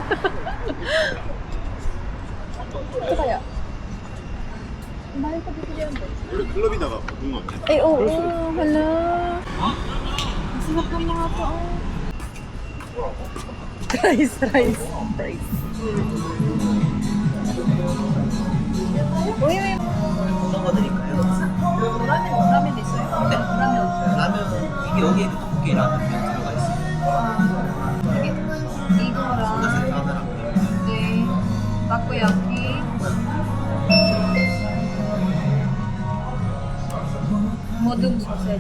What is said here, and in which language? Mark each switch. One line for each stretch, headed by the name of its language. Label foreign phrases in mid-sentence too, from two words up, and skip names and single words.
Filipino: Ito kaya? Mahal ka dito yan ba?
Korean: 원래 클럽이다가 보는 거 같아.
Filipino: Ay, oo. Hala. Masarap ng mga tao. Rice. Uy, may...
Korean: 어떤 거 드릴까요? 라면 있어요? 네? 라면. 라면 이게 여기에 떡볶이 라면 들어가 있어요. 이거랑 세트 하나랑 네, 타코야키. 모든 소세지.